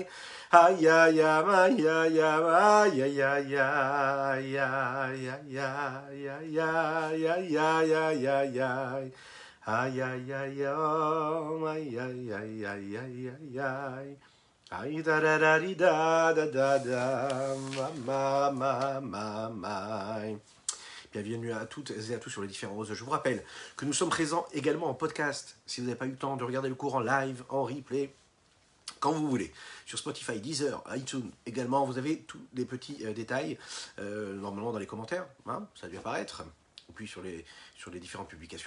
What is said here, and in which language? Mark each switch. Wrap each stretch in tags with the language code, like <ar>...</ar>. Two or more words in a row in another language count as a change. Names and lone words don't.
<fr>Ay, ay, ay, ay, ay, ay, ay, ay, ay, ay, ay, ay, ay, ay, ay, ay, ay, ay. Ay, ay, ay, oh, ay, ay, ay, ay, ay, ay, ay. Ay, da da da di da da da da, ma, ma, ma, ma. Bienvenue à toutes et à tous sur les différents réseaux. Je vous rappelle que nous sommes présents également en podcast. Si vous n'avez pas eu le temps de regarder le cours en live, en replay, quand vous voulez, sur Spotify, Deezer, iTunes également, vous avez tous les petits détails, normalement dans les commentaires, hein, ça a dû apparaître, ou puis sur les différentes publications.</fr>